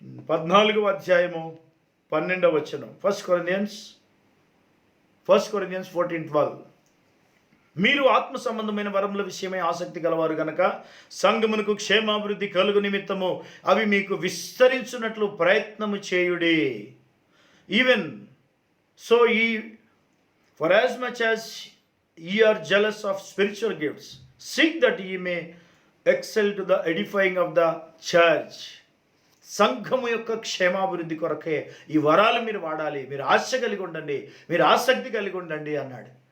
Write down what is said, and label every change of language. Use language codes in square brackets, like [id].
[te] 14వ అధ్యాయము 12వ వచనం. First Corinthians 14:12. మీరు ఆత్మ సంబంధమైన వరముల విషయమై ఆసక్తి గలవారు గనక సంఘమునకు క్షేమాభివృద్ధి కలుగు నిమిత్తము అవి మీకు విస్తరించున్నట్లు ప్రయత్నము చేయుడి. [en] Even so for as much as ye are jealous of spiritual gifts, seek that ye may excel to the edifying of the church. [te] సంఘము యొక్క క్షేమాభివృద్ధి కొరకే ఈ వరాలు మీరు వాడాలి, మీరు ఆశ కలిగి ఉండండి, మీరు ఆసక్తి కలిగి ఉండండి అన్నాడు.